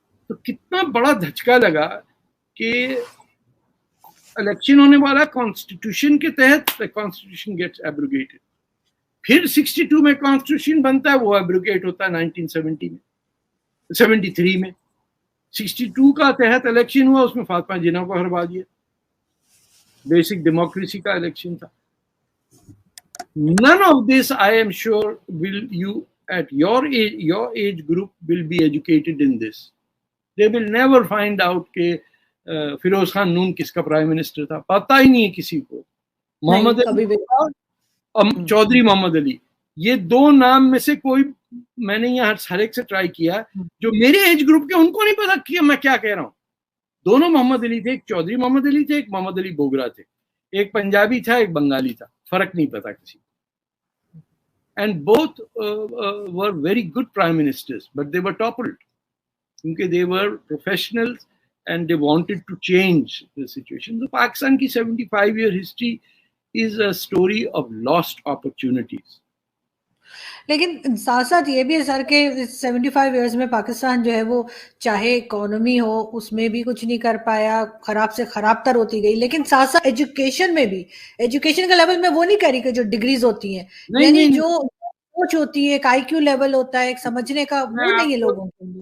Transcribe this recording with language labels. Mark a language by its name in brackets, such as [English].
[Urdu] تو کتنا بڑا دھچکا لگا کہ الیکشن ہونے والا کانسٹیٹیوشن کے تحت, [English] Constitution gets abrogated. [Urdu] پھر 62 میں کانسٹیٹیوشن بنتا ہے, وہ ایبروگیٹ ہوتا ہے 1970 میں, 73 میں. 62 کا تحت الیکشن ہوا, اس میں فاطمہ جناح کو ہروا دیا. بیسک ڈیموکریسی کا الیکشن تھا. [English] None of this, I am sure, will you at your age group will be educated in this. They will never find out [Urdu] کہ فیروز خان نون کس کا پرائم منسٹر تھا, پتہ ہی نہیں ہے کسی کو. محمد علی اور چودھری محمد علی, یہ 2 نام میں سے کوئی, میں نے یہاں ہر ایک سے ٹرائی کیا جو میرے ایج گروپ کے, ان کو نہیں پتا کہ میں کیا کہہ رہا ہوں. دونوں محمد علی تھے, ایک چودھری محمد علی تھے, ایک محمد علی بوگرا تھے, ایک پنجابی تھا, ایک بنگالی تھا, فرق نہیں پتا کسی کو. [English] And both were very good prime ministers, but they were toppled. Because they were professionals and they wanted to change the situation. So Pakistan ki 75-year history is a story of lost opportunities. [Urdu] لیکن ساتھ ساتھ یہ بھی ہے سر کہ 75 years میں پاکستان جو ہے وہ چاہے اکانومی ہو اس میں بھی کچھ نہیں کر پایا, خراب سے خراب تر ہوتی گئی, لیکن ساتھ ساتھ ایجوکیشن میں بھی, ایجوکیشن کا لیول میں وہ نہیں کہہ رہی کہ جو ڈگریز ہوتی ہیں, یعنی جو سوچ ہوتی ہے, ایک آئی کیو لیول ہوتا ہے, ایک سمجھنے کا, وہ نہیں ہے لوگوں کو.